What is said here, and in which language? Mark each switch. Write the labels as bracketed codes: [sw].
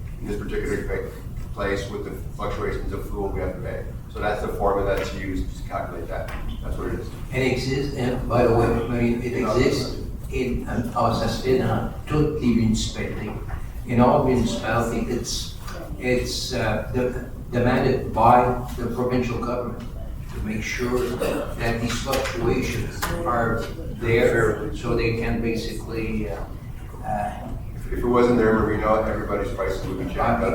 [en] In this particular place with the fluctuations of fuel, we have to pay. So that's the formula that's used to calculate that. That's what it is. And it exists, and by the way, Marie, it exists in, [fr] ça se fait dans toutes les municipalités. [en] In all municipalities, it's demanded by the provincial government to make sure that these fluctuations are there so they can basically If it wasn't there, Marino, everybody's prices would be jacked up.